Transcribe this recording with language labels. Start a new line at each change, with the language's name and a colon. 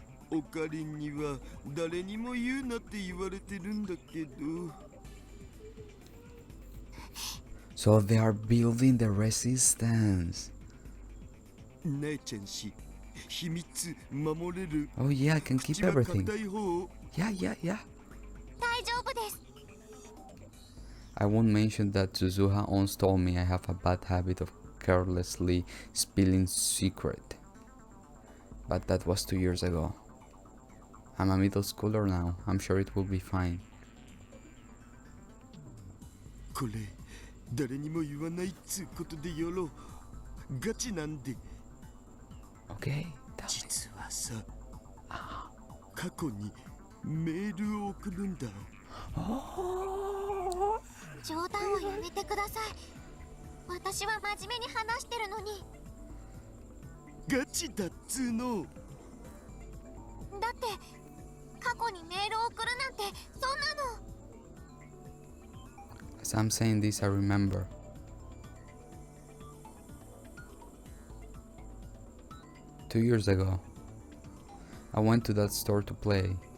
Japanese: おかりんには誰にも言うなって言われてるんだけど。
English: So they are building the resistance.
Japanese: なえちゃん氏、秘密守れる？
English: Oh yeah, I can keep
Japanese: 口は
English: everything.
Japanese: 硬い方？
English: Yeah.
Japanese: 大丈夫です。
English: I won't mention that Suzuha once told me I have a bad habit of carelessly spilling secret. But that was 2 years ago. I'm a middle schooler now. I'm sure it will be fine.
Japanese: これ誰にも言わないっつうことでよろう。ガチなんで。
English: Okay.
Japanese: 実はさ、過去にメールを送るんだ。冗談をやめてください。私は真面目に話してるのに。ガチだっつーの。だって過去にメールを送るなんてそんなの。
English: As I'm saying this, I remember. Two years ago, I went to that store to play.